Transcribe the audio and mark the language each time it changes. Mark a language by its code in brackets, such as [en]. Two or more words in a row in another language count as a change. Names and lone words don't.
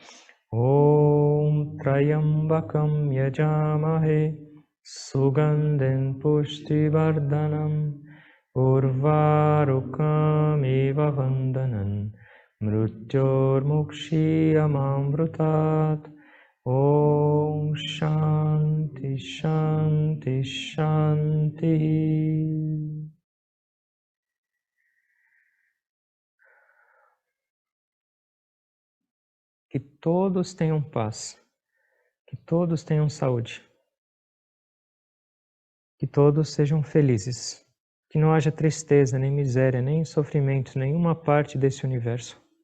[sa] Om Trayambakam yajamahe sugandhen pushtivardhanam urvarukam eva vandanam mrutyor mukshiyamamrutat. Om Shanti Shanti Shanti. [pt] Que todos tenham paz, que todos tenham saúde, que todos sejam felizes, que não haja tristeza, nem miséria, nem sofrimento, em nenhuma parte desse universo.